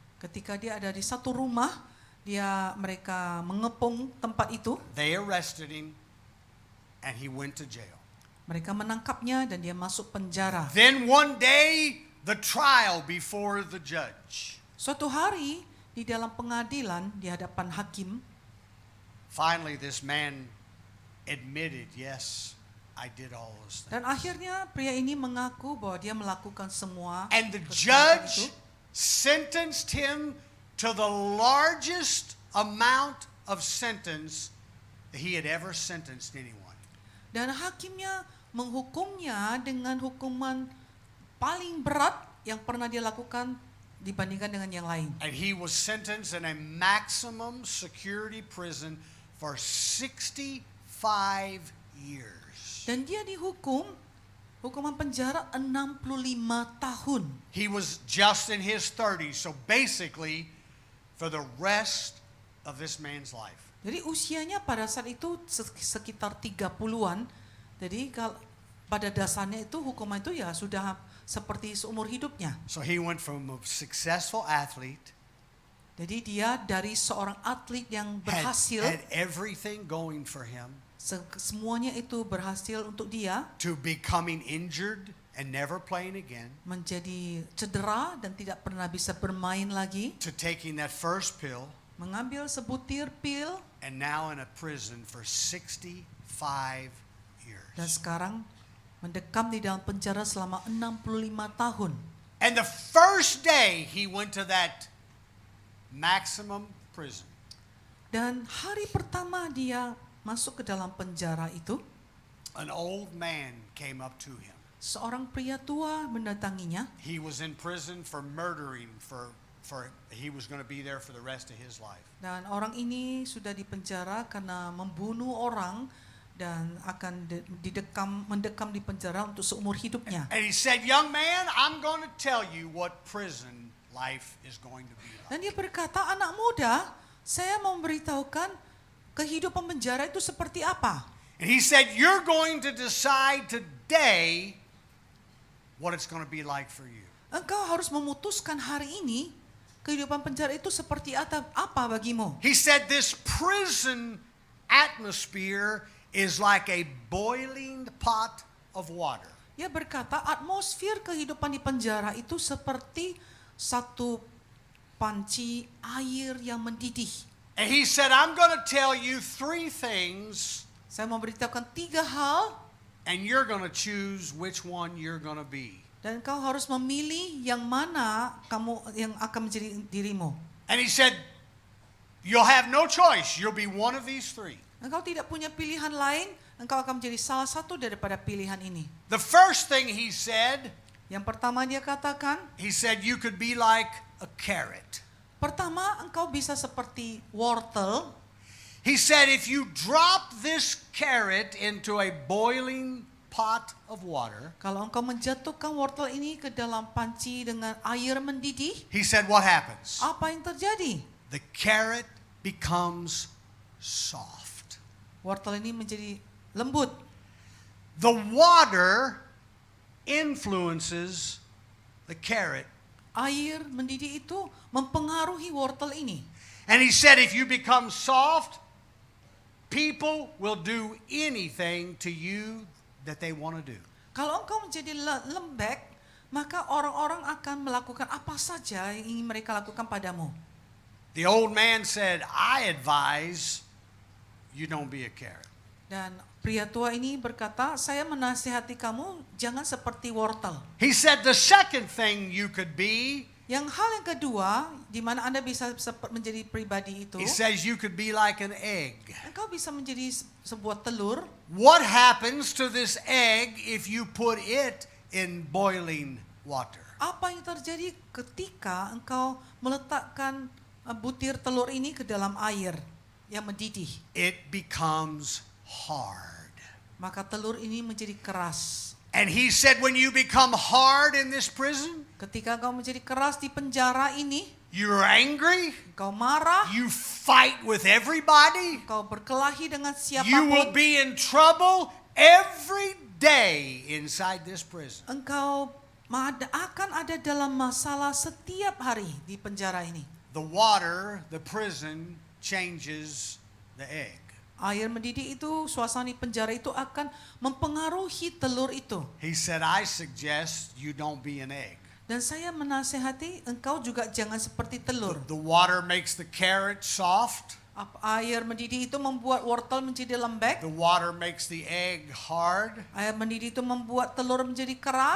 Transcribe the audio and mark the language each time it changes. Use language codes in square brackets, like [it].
[id] Ketika dia ada di satu rumah, mereka mengepung tempat itu. [en] They arrested him, and he went to jail. [id] Mereka menangkapnya dan dia masuk penjara. [en] Then one day, the trial before the judge. [id] Suatu hari di dalam pengadilan di hadapan hakim, [en] Finally, this man admitted, yes, I did all those things. [id] dan akhirnya pria ini mengaku bahwa dia melakukan semua [en] And the [id] kesalahan [en] judge [id] itu. [en] sentenced him to the largest amount of sentence that he had ever sentenced anyone. [id] Dan hakimnya menghukumnya dengan hukuman paling berat yang pernah dia lakukan dibandingkan dengan yang lain. [en] And he was sentenced in a maximum security prison for 65 years. [id] Dan dia dihukum hukuman penjara 65 tahun. [en] He was just in his 30s, so basically for the rest of this man's life. [id] Jadi usianya pada saat itu sekitar 30-an. Jadi pada dasarnya itu hukuman itu ya sudah seperti seumur hidupnya. [en] So he went from a successful athlete, [id] Jadi dia dari seorang atlet yang berhasil, [en] had everything going for him, [id] semuanya itu berhasil untuk dia, [en] to becoming injured and never playing again, [id] menjadi cedera dan tidak pernah bisa bermain lagi, [en] to taking that first pill, [id] mengambil sebutir pil, [en] and now in a prison for 65 years. [id] dan sekarang mendekam di dalam penjara selama 65 tahun. [en] And the first day he went to that maximum prison, [id] Dan hari pertama dia masuk ke dalam penjara itu, [en] an old man came up to him. [id] seorang pria tua mendatanginya. [en] He was in prison for murdering for he was going to be there for the rest of his life. [id] Dan orang ini sudah dipenjara karena membunuh orang dan akan mendekam di penjara untuk seumur hidupnya. [en] And he said, "Young man, I'm going to tell you what prison life is going to be like." [id] Dan dia berkata, anak muda, saya mau memberitahukan kehidupan penjara itu seperti apa. [en] And he said, "You're going to decide today what it's going to be like for you." [id] Engkau harus memutuskan hari ini kehidupan penjara itu seperti apa bagimu? [en] He said this prison atmosphere is like a boiling pot of water. [id] Dia berkata atmosfer kehidupan di penjara itu seperti satu panci air yang mendidih. [en] And he said, I'm going to tell you 3 things, [id] Saya mau beritahukan 3 hal [en] and you're going to choose which one you're going to be. [id] dan kau harus memilih yang mana yang akan menjadi dirimu. [en] And he said, you'll have no choice. You'll be one of these 3. [id] Engkau tidak punya pilihan lain, engkau akan menjadi salah satu daripada pilihan ini. [en] The first thing he said, [id] Yang pertama dia katakan, [en] he said you could be like a carrot. [id] pertama engkau bisa seperti wortel. [en] He said if you drop this carrot into a boiling pot of water, [id] Kalau engkau menjatuhkan wortel ini ke dalam panci dengan air mendidih, [en] he said what happens? [id] apa yang terjadi? [en] The carrot becomes soft. [id] Wortel ini menjadi lembut. [en] The water influences the carrot. [id] Air mendidih itu mempengaruhi wortel ini. [en] And he said if you become soft, people will do anything to you that they want to do. [id] Kalau engkau menjadi lembek, maka orang-orang akan melakukan apa saja yang ingin mereka lakukan padamu. [en] The old man said, I advise you don't be a carrot. [id] Dan pria tua ini berkata, saya menasihati kamu jangan seperti wortel. [en] He said the second thing you could be, [id] Yang hal yang kedua, di mana Anda bisa menjadi pribadi itu, [en] he says you could be like an egg. [id] engkau bisa menjadi sebuah telur. [en] What happens to this egg if you put it in boiling water? [id] Apa yang terjadi ketika engkau meletakkan butir telur ini ke dalam air yang mendidih? [en] It becomes hard. [id] Maka telur ini menjadi keras. [en] And he said when you become hard in this prison, [id] Ketika engkau menjadi keras di penjara ini, [en] you're angry, [id] engkau marah, [en] you fight with everybody, [id] engkau berkelahi dengan [en] you will [id] siapapun, [en] be in trouble every day inside this prison. [id] engkau akan ada dalam masalah setiap hari di penjara ini. [en] The water, the prison, changes the egg. [id] Air mendidih itu, suasana di penjara itu akan mempengaruhi telur itu. [en] He said, I suggest you don't be an egg. [id] Dan saya menasehati engkau juga jangan seperti telur. [en] The water makes the carrot soft. [id] Air mendidih itu membuat wortel menjadi lembek. [en] The water makes the egg hard. [id] Air mendidih itu membuat telur menjadi keras.